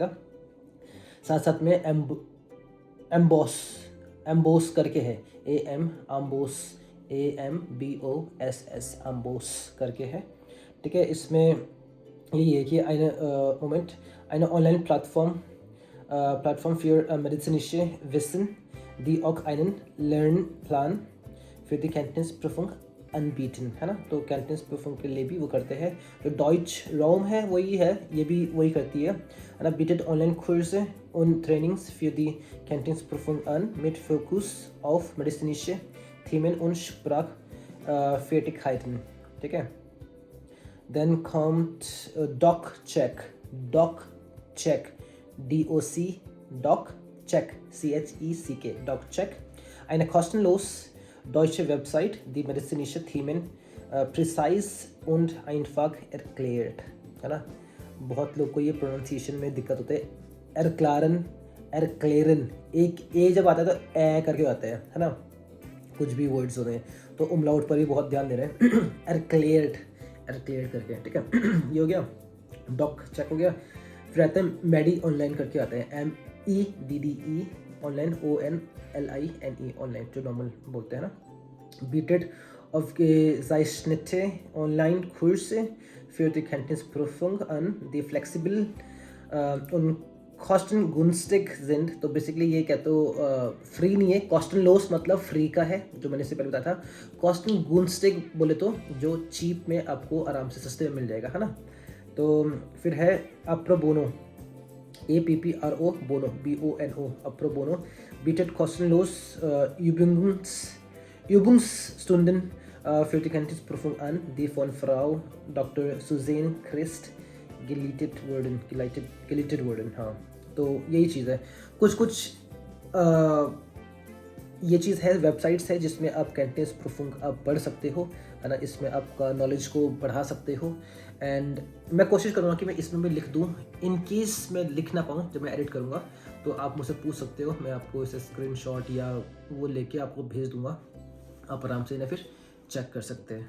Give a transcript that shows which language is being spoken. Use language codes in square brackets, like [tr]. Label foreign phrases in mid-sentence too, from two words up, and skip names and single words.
[hi] साथ में एम्बोस करके है, AMBOSS एम्बोस करके है, ठीक है। इसमें यही है कि [de] eine ऑनलाइन प्लेटफॉर्म für medizinische Wissen, die auch einen Lernplan für die Kenntnisprüfung anbieten, [hi] है ना। तो कैंटोनीज प्रूफिंग के लिए भी वो करते हैं। जो डॉइच राउम है वही है, ये भी वही करती है ना। [de] bietet Online-Kurse und Trainings für die Kenntnisprüfung an mit Fokus auf medizinische Themen und Sprachfertigkeiten, [hi] ठीक है। [de] Dann kommt DocCheck, CHECK, DocCheck, eine kostenlos deutsche Website, die medizinische Themen präzise und einfach erklärt, [hi] है ना। बहुत लोग को ये प्रोनाउंसिएशन में दिक्कत होता है, एरक्लेरन, एक ए जब आता है तो ए करके आता है ना। कुछ भी वर्ड्स होते हैं तो उमलाउट पर भी बहुत ध्यान दे रहे हैं। एरक्लेयर्ड करके, ठीक है। ये हो गया, डॉक चेक हो गया। फिर आता है मेडी ऑनलाइन करके आता है, MEDDE ऑनलाइन, ONLINE ऑनलाइन, जो नॉर्मल बोलते हैं ना। [de] bietet aufgezeichnete Online-Kurse für die Kenntnisprüfung an, die flexibel und kostengünstig sind। [hi] तो बेसिकली ये क्या तो फ्री नहीं है, कॉस्टनलोस मतलब फ्री का है, जो मैंने इससे पहले बताया था। कॉस्टनगुंस्टिग बोले तो जो चीप में आपको आराम से सस्ते में मिल जाएगा, है ना। तो फिर है अप्रोबोनो, APPRO बोनो, BONO, अप्रोबोनो, [de] bietet kostenlos Übungsstunden für die Kenntnisprüfung an, die von Frau Dr. Suzanne Christ geleitet wurden, [hi] हाँ। तो यही चीज़ है, कुछ ये चीज़ है, वेबसाइट्स है जिसमें आप कैंटोनीज प्रूफिंग आप पढ़ सकते हो, है ना। इसमें आपका नॉलेज को बढ़ा सकते हो। एंड मैं कोशिश करूँगा कि मैं इसमें भी लिख दूँ। [en] in case [hi] मैं लिख ना पाऊँ जब मैं एडिट करूँगा तो आप मुझसे पूछ सकते हो, मैं आपको इसे स्क्रीनशॉट या वो लेके आपको भेज दूँगा, आप आराम से इन्हें फिर चेक कर सकते हैं।